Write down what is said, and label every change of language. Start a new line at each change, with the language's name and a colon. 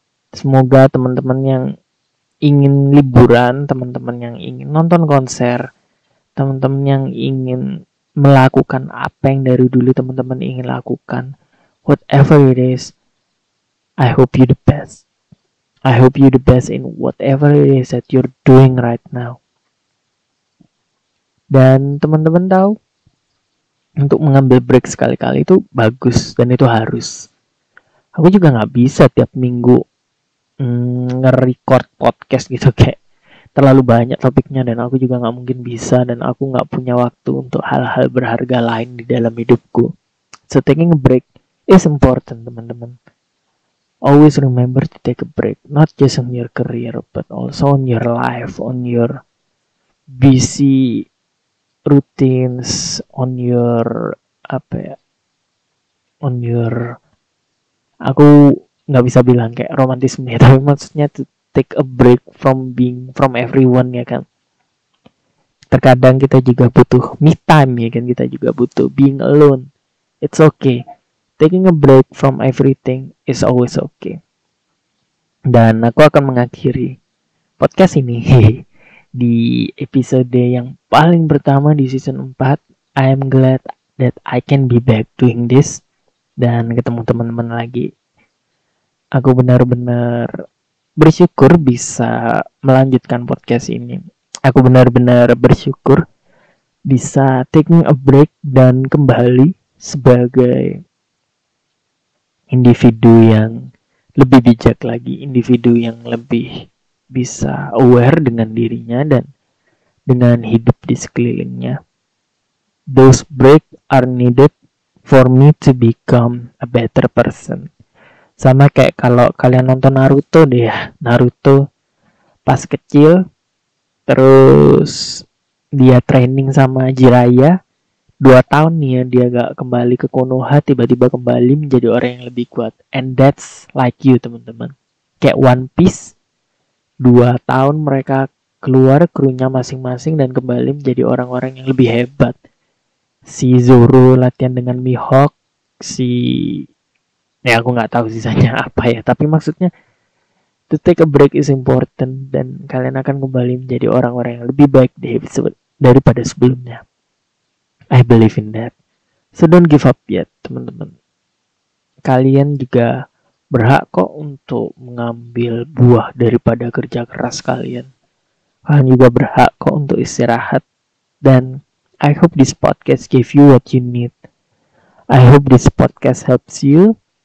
Indonesian: Semoga teman-teman yang ingin liburan, teman-teman yang ingin nonton konser, teman-teman yang ingin melakukan apa yang dari dulu teman-teman ingin lakukan,
English: whatever it is, I hope you the best. I hope you the best in whatever it is that you're doing right now.
Indonesian: Dan teman-teman tahu, untuk mengambil break sekali-kali itu bagus dan itu harus. Aku juga nggak bisa tiap minggu nge-record podcast gitu, kayak terlalu banyak topiknya dan aku juga nggak mungkin bisa, dan aku nggak punya waktu untuk hal-hal berharga lain di dalam hidupku.
English: So taking a break is important, teman-teman. Always remember to take a break, not just on your career, but also on your life, on your busy routines, on your on your,
Indonesian: aku nggak bisa bilang kayak romantisme ya, tapi maksudnya
English: to take a break from everyone ya kan.
Indonesian: Terkadang kita juga butuh me time ya kan, kita juga butuh
English: being alone. It's okay. Taking a break from everything is always okay.
Indonesian: Dan aku akan mengakhiri podcast ini di episode yang paling pertama di season 4.
English: I am glad that I can be back doing this
Indonesian: dan ketemu teman-teman lagi. Aku benar-benar bersyukur bisa melanjutkan podcast ini. Aku benar-benar bersyukur bisa
English: taking a break
Indonesian: dan kembali sebagai individu yang lebih bijak lagi, individu yang lebih bisa aware dengan dirinya dan dengan hidup di sekelilingnya.
English: Those breaks are needed for me to become a better person.
Indonesian: Sama kayak kalau kalian nonton Naruto deh ya, Naruto pas kecil terus dia training sama Jiraiya 2 tahun nih ya, dia gak kembali ke Konoha, tiba-tiba kembali menjadi orang yang lebih kuat.
English: And that's like you, teman-teman.
Indonesian: Kayak One Piece, 2 tahun mereka keluar krunya masing-masing dan kembali menjadi orang-orang yang lebih hebat. Si Zoro latihan dengan Mihawk, ya aku gak tahu sisanya apa ya, tapi maksudnya
English: to take a break is important
Indonesian: dan kalian akan kembali menjadi orang-orang yang lebih baik daripada sebelumnya.
English: I believe in that. So don't give up yet, teman-teman.
Indonesian: Kalian juga berhak kok untuk mengambil buah daripada kerja keras kalian. Kalian juga berhak kok untuk istirahat.
English: Dan I hope this podcast gave you what you need. I hope this podcast helps you.